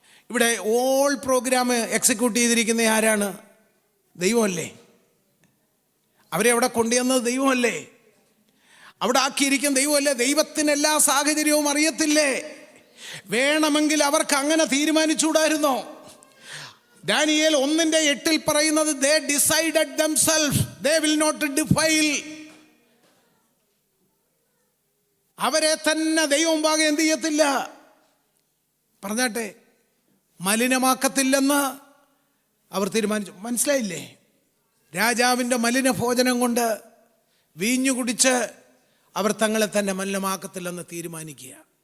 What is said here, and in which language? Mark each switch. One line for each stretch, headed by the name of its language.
Malayalam: ഇവിടെ all program execute ചെയ്തിരിക്കുന്ന ആരാണ്? ദൈവമല്ലേ. അവരെ അവിടെ കൊണ്ടുവന്നത് ദൈവമല്ലേ. അവിടെ ആക്കിയിരിക്കുന്ന ദൈവമല്ലേ. ദൈവത്തിന് എല്ലാ സാഹചര്യവും അറിയത്തില്ലേ? വേണമെങ്കിൽ അവർക്ക് അങ്ങനെ തീരുമാനിച്ചുകൂടായിരുന്നോ?
English: Daniel 1:8
Malayalam: പറയുന്നത്,
English: they decided themselves they will not defile.
Malayalam: അവരെ തന്നെ ദൈവം ഭാഗം എന്ത് ചെയ്യത്തില്ല, പറഞ്ഞാട്ടെ, മലിനമാക്കത്തില്ലെന്ന് അവർ തീരുമാനിച്ചു. മനസ്സിലായില്ലേ? രാജാവിൻ്റെ മലിന ഭോജനം കൊണ്ട് വീഞ്ഞു കുടിച്ച് അവർ തങ്ങളെ തന്നെ മലിനമാക്കത്തില്ലെന്ന് തീരുമാനിക്കുക.